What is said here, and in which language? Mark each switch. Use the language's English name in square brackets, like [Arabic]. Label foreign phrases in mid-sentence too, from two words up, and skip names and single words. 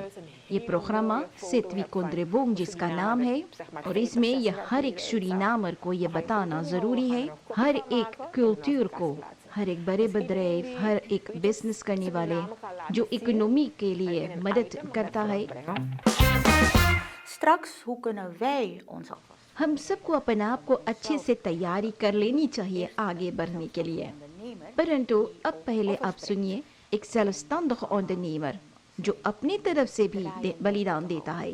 [Caribbean Hindustani] ये प्रोग्राम सितविकोंद्रेबूंग जिसका नाम है, और इसमें यह हर एक सूरीनामर को ये बताना ज़रूरी है, हर एक कल्चर को, हर एक बड़े बदरेव, हर एक बिजनेस करने वाले जो इकोनॉमी के लिए मदद करता है। [Dutch] Straks, hoe kunnen wij ons alvast [Caribbean Hindustani] हम सबको अपने आप को अच्छे से तैयारी कर लेनी चाहिए आगे बढ़ने के लिए। परंतु अब पहले आप सुनिए एक [Dutch] zelfstandig ondernemer [Caribbean Hindustani] जो अपनी तरफ से भी बलिदान देता है।